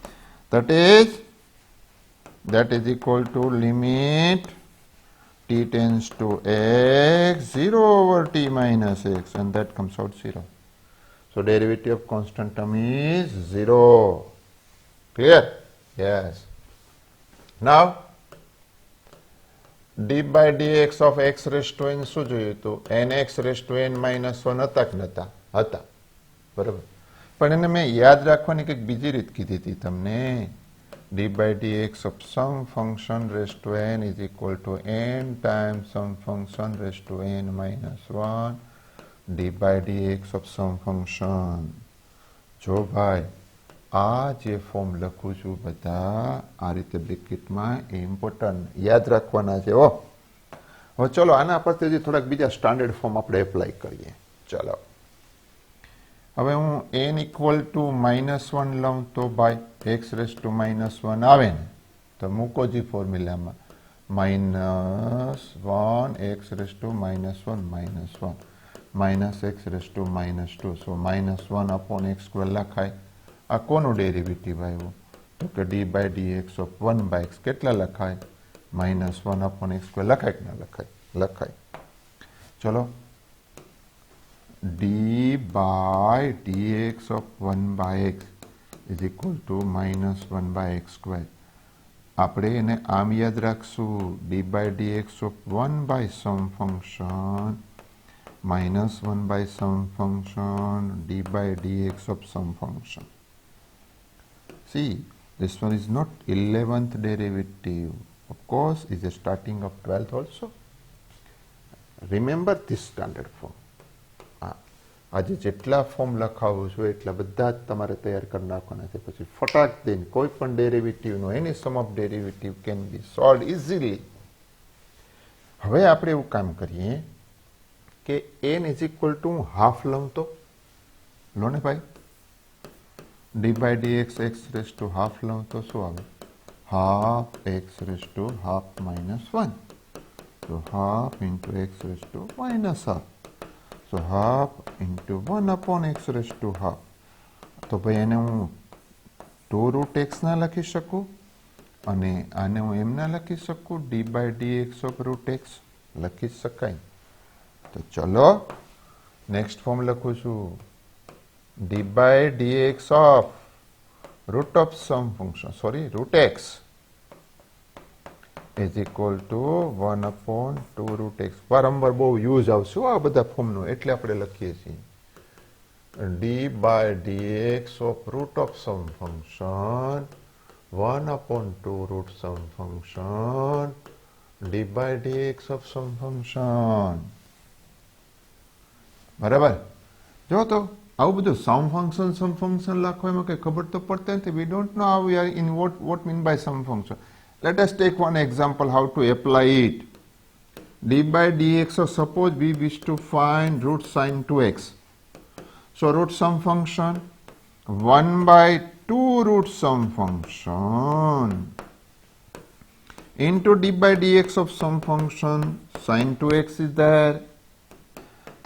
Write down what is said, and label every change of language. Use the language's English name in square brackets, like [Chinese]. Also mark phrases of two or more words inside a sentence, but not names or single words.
[English] That is equal to limit t tends to x 0 over t minus x, and that comes out 0. So derivative of constant term is 0. Clear? Yes. Now d by dx of x raised to n [Gujarati] શું જોયું હતું? [English] nx raised to n minus 1 [Gujarati] હતા કે નતા? હતા. બરાબર. પણ એને મેં યાદ રાખવાની કંઈક બીજી રીત કીધી હતી તમને. [English] d by dx of some function raised to n is equal to n times some function raised to n minus 1 d by dx of some function. [Gujarati] જો ભાઈ આ જે ફોર્મ લખું છું બધા આ રીતે બ્રેકેટમાં ઇમ્પોર્ટન્ટ યાદ રાખવાના છે. હવે ચલો આના પરથી થોડાક બીજા [English] standard form [Gujarati] આપણે એપ્લાય કરીએ. ચલો હવે હું [English] n equal to -1 [Gujarati] લઉં તો ભાઈ [English] x raise to -1 [Gujarati] આવે ને તો મૂકો જી ફોર્મ્યુલામાં. [English] -1 x raise to -1 minus x raise to -2. so -1 upon x square [Gujarati] લખાય. આ કોનું ડેરિવેટિવ આવ્યું? તો કે [English] d by dx of 1 by x [Gujarati] કેટલા લખાય? [English] -1 upon x square [Gujarati] લખાય કે ના લખાય? લખાય. [English] ચલો d by dx of 1 by x is equal to -1 by x square. [Gujarati] આપણે એને આમ યાદ રાખશું. [English] d by dx of 1 by some function -1 by some function d by dx of some function. See, this one is not 11th derivative. Of course, is a starting of 12th also. Remember this standard form. [Gujarati] આજે જેટલા ફોર્મ લખાવું છું એટલા બધા જ તમારે તૈયાર કરી નાખવાના છે. પછી ફટાક દઈને કોઈ પણ ડેરિવેટિવનો એની [English] sum of derivative can be solve easily. [Gujarati] હવે આપણે એવું કામ કરીએ કે [English] n is equal to [Gujarati] હું હાફ લઉં તો લો ને ભાઈ. [English] d by dx x raise to half [Gujarati] લઉં તો શું આવે? [English] half x raise to half -1. તો half into x raise to -1/2. So half into 1 upon x raised to half. [Gujarati] તો ભાઈ એને હું [English] 2 root x [Gujarati] ના લખી શકું અને આને હું એમ ના લખી શકું [English] d by dx of root x [Gujarati] લખી શકાય. તો ચલો [English] next form [Gujarati] લખું છું. [English] d by dx of root of some function, sorry, root x is equal to 1 upon 2 root x. [Gujarati] વારંવાર બહુ યુઝ આવશે આ બધા ફોર્મનો એટલે આપણે લખીએ છીએ. [English] d by dx of root of some function 1 upon 2 root some function d by dx of some function. [Gujarati] બરાબર. જો તો આવું બધું [English] some function [Gujarati] લખવા એમાં કઈ ખબર તો પડતી નથી. [English] we don't know how we are in what mean by some function. Let us take one example how to apply it. d by dx, so suppose we wish to find root sin 2x. So root some function 1 by 2 root some function into d by dx of some function sin 2x is there.